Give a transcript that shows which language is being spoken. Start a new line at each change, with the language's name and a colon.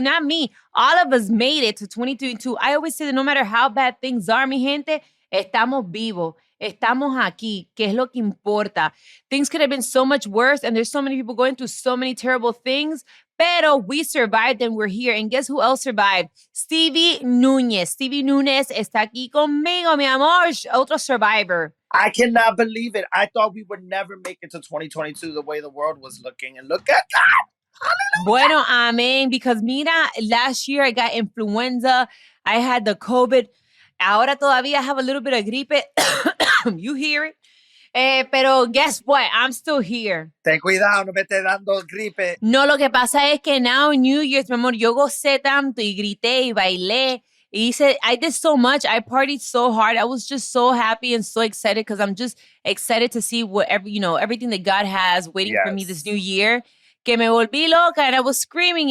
English: Not me. All of us made it to 2022. I always say that no matter how bad things are,
Spanish: mi gente, estamos vivos. Estamos aquí. ¿Qué es lo que importa?
English: Things could have been so much worse, and there's so many people going through so many terrible things, pero we survived and we're here. And guess who else survived? Stevey Newnez.
Spanish: Stevey Newnez está aquí conmigo, mi amor. Otro survivor.
English: I cannot believe it. I thought we would never make it to 2022 the way the world was looking. And look at God. Hallelujah. Bueno, amen. Because mira, last year I got influenza. I had the COVID.
Spanish: Ahora todavía
English: have a little bit of gripe. You hear it. Pero guess what? I'm still here.
Spanish: Ten cuidado, no me estés dando gripe. No, lo que pasa es que now New Year's, mi amor, yo gocé tanto y grité y bailé.
English: He said, I did so much. I partied so hard. I was just so happy and so excited because I'm just excited to see everything that God has waiting for me this new year.
Spanish: Que me volví loca
English: and I was screaming.